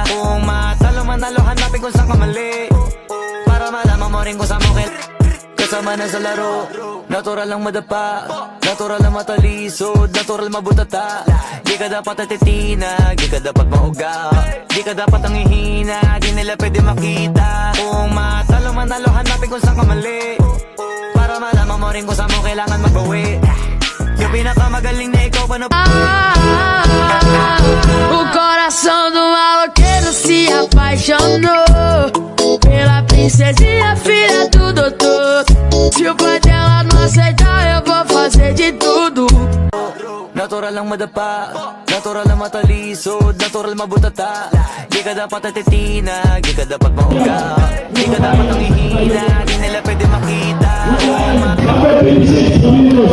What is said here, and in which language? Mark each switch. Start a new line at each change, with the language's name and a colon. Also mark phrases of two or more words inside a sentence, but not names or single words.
Filipino: Kung matalo manalo, hanapin kung saan ka mali, para malaman mo rin kung saan mo kasama na sa laro, natural lang madapa, natural lang matalisod, natural mabutata. Di ka dapat atitina, di ka dapat mauga, di ka dapat ang ihina, di nila pwede makita. Kung matalo manalo, hanapin kung saan ka mali, para malaman mo rin kung saan mo kailangan magbawi. Yung pinakamagaling na ikaw pa na
Portuguese: O coração do maloqueiro se apaixonou pela princesinha, filha do doutor. Se o pai dela não aceitar, eu vou fazer de tudo.
Filipino: natural lang madapa, natural lang matalisod, natural mabutata. Di ka dapat atitina, di ka dapat mauga, di ka dapat ang ihina, di nila pwede makita.